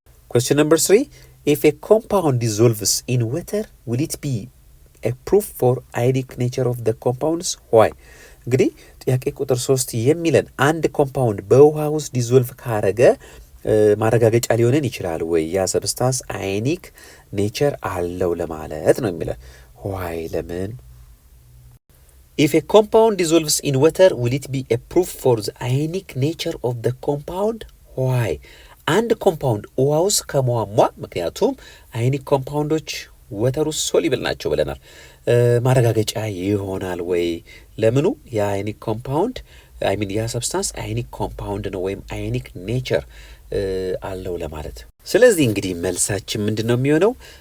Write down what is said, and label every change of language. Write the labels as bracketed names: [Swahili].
[English] Question number 3, if a compound dissolves in water, will it be a proof for ionic nature of the compounds? Why? [Amharic] እንግዲህ ጥያቄ ቁጥር 3 የሚለን አንድ ኮምፓውንድ በውሃ ውስጥ ዲዞልቭ ካረገ ማረጋገጫ ሊሆነን ይችላል ወይ ያ ሰብስታንስ አዮኒክ ኔቸር አለው ለማለት ነው የሚለን። why ለምን? [English] If a compound dissolves in water, will it be a proof for the ionic nature of the compound? Why? [Amharic] አንድ ኮምፓውንድ ውሃ ውስጥ ከመዋሟ ምክንያቱም አዮኒክ ኮምፓውንዶች ወተር ውስጥ ሶሉብል ናቸው ብለናል። ማረጋገጫ ይሆናል ወይ ለምኑ? የአዮኒክ ኮምፓውንድ ያ ሰብስታንስ አዮኒክ ኮምፓውንድ ነው ወይም አዮኒክ ኔቸር አለው ለማለት። ስለዚህ እንግዲህ መልሳችን ምንድነው የሚሆነው?